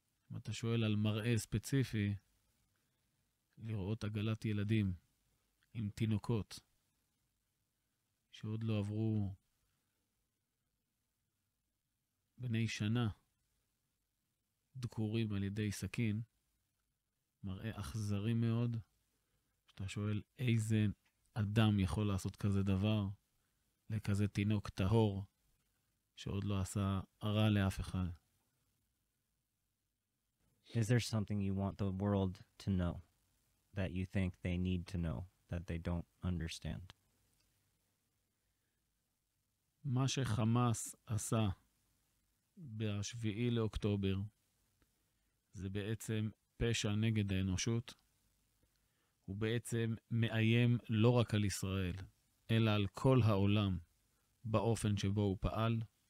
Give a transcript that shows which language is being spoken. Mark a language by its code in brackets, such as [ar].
[he] אם אתה שואל על מראה ספציפי, לראות עגלת ילדים עם תינוקות שעוד לא עברו בני שנה, דקורים על ידי סכין, מראה אכזרי מאוד. אתה שואל איזה אדם יכול לעשות כזה דבר לכזה תינוק טהור שעוד לא עשה רע לאף אחד. [en] Is there something you want the world to know that you think they need to know that they don't understand? [he] מה שחמאס עשה ב-7 לאוקטובר זה בעצם פשע נגד האנושות. הוא בעצם מאיים לא רק על ישראל, אלא על כל העולם באופן שבו הוא פעל.